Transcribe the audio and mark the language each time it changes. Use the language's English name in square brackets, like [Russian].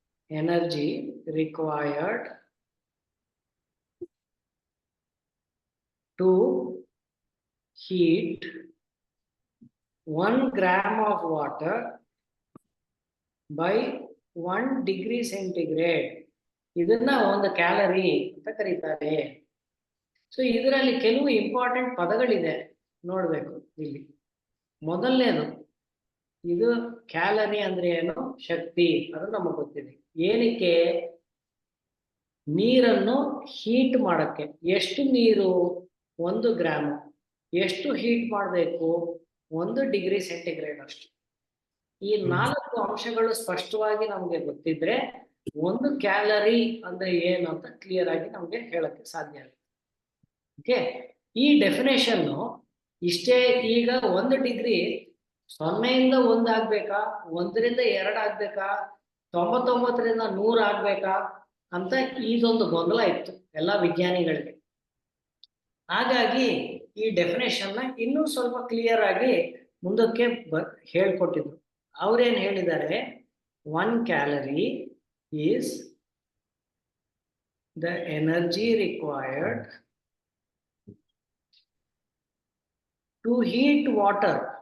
[English] Energy required to heat 1 gram of water by 1 degree centigrade. [Kannada] ಇದನ್ನ 1 calorie ಅಂತ ಕರೀತಾರೆ. So ಇದರಲ್ಲಿ ಕೆಲವು ಇಂಪಾರ್ಟೆಂಟ್ ಪದಗಳಿದೆ, ನೋಡ್ಬೇಕು ಇಲ್ಲಿ. ಮೊದಲನೇದು, ಇದು ಕ್ಯಾಲರಿ ಅಂದ್ರೆ ಏನು? ಶಕ್ತಿ. ಅದು ನಮಗೆ ಗೊತ್ತಿದೆ. ಏನಕ್ಕೆ? ನೀರನ್ನು ಹೀಟ್ ಮಾಡಕ್ಕೆ. ಎಷ್ಟು ನೀರು? 1 ಗ್ರಾಮ್. ಎಷ್ಟು ಹೀಟ್ ಮಾಡಬೇಕು? 1 ಡಿಗ್ರಿ ಸೆಂಟಿಗ್ರೇಡ್ ಅಷ್ಟು. ಈ 4 ಅಂಶಗಳು ಸ್ಪಷ್ಟವಾಗಿ ನಮ್ಗೆ ಗೊತ್ತಿದ್ರೆ 1 ಕ್ಯಾಲರಿ ಅಂದ್ರೆ ಏನು ಅಂತ ಕ್ಲಿಯರ್ ಆಗಿ ನಮ್ಗೆ ಹೇಳಕ್ಕೆ ಸಾಧ್ಯ ಆಗುತ್ತೆ. ಓಕೆ, ಈ ಡೆಫಿನೇಷನ್ ಇಷ್ಟೇ. ಈಗ 1 ಡಿಗ್ರಿ 0ಯಿಂದ 1 ಆಗ್ಬೇಕಾ, 1ರಿಂದ 2 ಆಗ್ಬೇಕಾ, 99ರಿಂದ 100 ಆಗ್ಬೇಕಾ ಅಂತ ಇದೊಂದು ಗೊಂದಲ ಇತ್ತು ಎಲ್ಲ ವಿಜ್ಞಾನಿಗಳಿಗೆ. ಹಾಗಾಗಿ ಈ ಡೆಫಿನೇಷನ್ ನ ಇನ್ನೂ ಸ್ವಲ್ಪ ಕ್ಲಿಯರ್ ಆಗಿ ಮುಂದಕ್ಕೆ ಹೇಳ್ಕೊಟ್ಟಿದ್ರು. ಅವ್ರೇನ್ ಹೇಳಿದ್ದಾರೆ, [English] 1 calorie is the energy required to heat water.